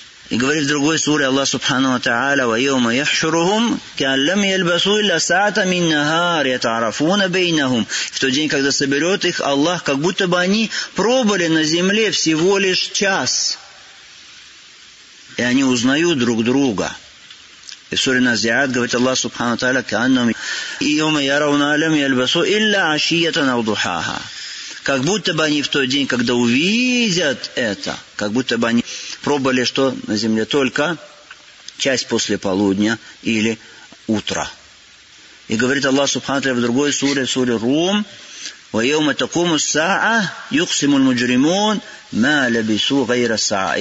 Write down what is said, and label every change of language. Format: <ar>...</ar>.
<ru>И говорит в другой суре Аллах Субхану Та'аля</ru> <ar>وَيَوْمَ يَحْشُرُهُمْ كَأَن لَّمْ يَلْبَثُوا إِلَّا سَاعَةً مِّن نَّهَارٍ يَتَعَارَفُونَ بَيْنَهُمْ.</ar> <ru>В тот день, когда соберет их Аллах, как будто бы они пробыли на земле всего лишь час. И они узнают друг друга. И в суре Назиат говорит Аллах Субхану Та'аля</ru> <ar>كَأَنَّهُمْ يَوْمَ يَرَوْنَ لَّمْ يَلْبَثُوا إِلَّا عَشِيَّةً أَوْ ضُحَاهَا.</ar> <ru>Как будто бы они в тот день, когда увидят это, как будто бы они пробовали что на земле только часть после полудня или утра. И говорит Аллах Субхану Тааля в другой суре, в суре Рум,</ru> <ar>وَيَوْمَ تَقُومُ السَّاعَةُ يُقْسِمُ الْمُجْرِمُونَ مَا لَبِثُوا غَيْرَ السَّاعَةِ.</ar>